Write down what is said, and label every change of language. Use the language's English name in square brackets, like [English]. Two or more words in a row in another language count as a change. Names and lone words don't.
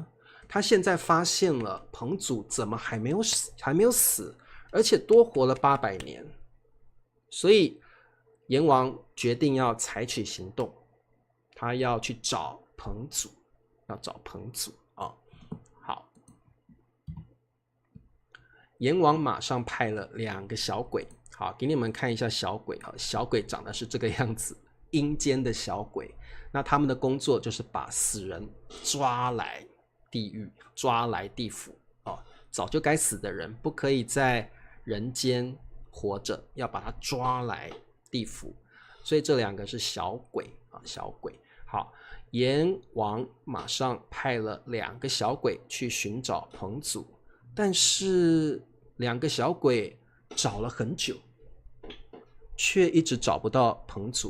[Chinese] 他現在發現了彭祖怎麼還沒有死，而且多活了800年，所以閻王決定要採取行動，他要去找彭祖，好，閻王馬上派了2個小鬼，好，給你們看一下小鬼小鬼長得是這個樣子，陰間的小鬼，那他們的工作就是把死人抓來地獄，抓來地府早就該死的人不可以在人間活着，要把他抓來地府，所以這2個是小鬼好，閻王馬上派了2個小鬼去尋找彭祖，但是2個小鬼找了很久，卻一直找不到彭祖。